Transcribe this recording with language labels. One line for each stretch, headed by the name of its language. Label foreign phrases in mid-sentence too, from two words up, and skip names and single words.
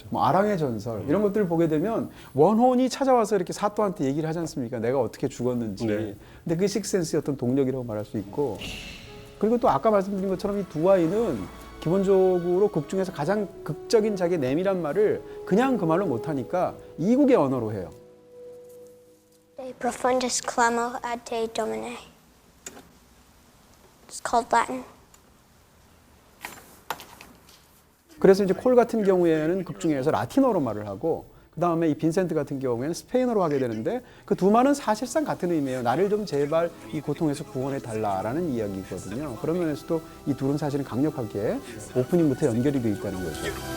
Korean: 뭐 아랑의 전설 이런 것들을 보게 되면 원혼이 찾아와서 이렇게 사또한테 얘기를 하지 않습니까? 내가 어떻게 죽었는지. 네. 근데 그게 식센스의 어떤 동력이라고 말할 수 있고 그리고 또 아까 말씀드린 것처럼 이 두 아이는 기본적으로 극 중에서 가장 극적인 자기의 내밀한 말을 그냥 그 말로 못하니까 이국의 언어로 해요.
Latin: De profundis clamo ad te domine.
English: It's called Latin.
Korean: 그래서 이제 콜 같은 경우에는 극 중에서 라틴어로 말을 하고 그 다음에 이 빈센트 같은 경우에는 스페인어로 하게 되는데 그 두 말은 사실상 같은 의미예요. 나를 좀 제발 이 고통에서 구원해 달라라는 이야기거든요. 그런 면에서도 이 둘은 사실은 강력하게 오프닝부터 연결이 돼 있다는 거죠.